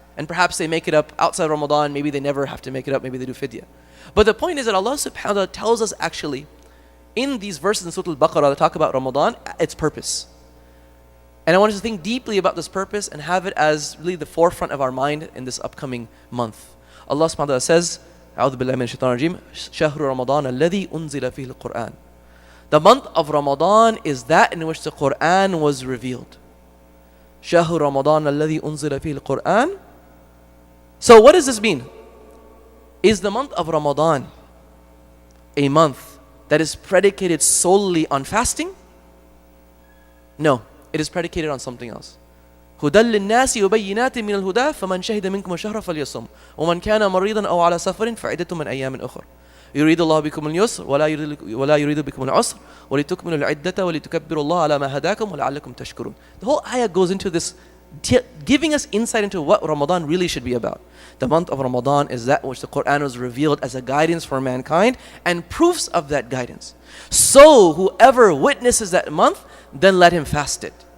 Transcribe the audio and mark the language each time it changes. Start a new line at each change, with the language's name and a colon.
English: And perhaps they make it up outside Ramadan, maybe they never have to make it up, maybe they do fidyah. But the point is that Allah subhanahu wa ta'ala tells us actually, in these verses in Surah Al-Baqarah that talk about Ramadan, its purpose. And I want us to think deeply about this purpose and have it as really the forefront of our mind in this upcoming month. Allah subhanahu wa ta'ala says,
Arabic: أعوذ بالله من الشيطان الرجيم شهر رمضان الذي أنزل فيه القرآن.
English: The month of Ramadan is that in which the Quran was revealed.
Arabic: شهر رمضان الذي أنزل فيه القرآن.
English: So what does this mean? Is the month of Ramadan a month that is predicated solely on fasting? No, it is predicated on something else.
Arabic: هدى للناس وبينات من الهدى فمن شهد منكم الشهر فليصم ومن كان مريضا أو على سفر فعدة من أيام أخرى يريد الله بكم اليسر ولا يريد بكم العسر ولتكملوا العدة ولتكبروا الله على ما هداكم ولعلكم تشكرون.
English: The whole ayah goes into this, giving us insight into what Ramadan really should be about. The month of Ramadan is that which the Quran was revealed as a guidance for mankind and proofs of that guidance. So whoever witnesses that month, then let him fast it.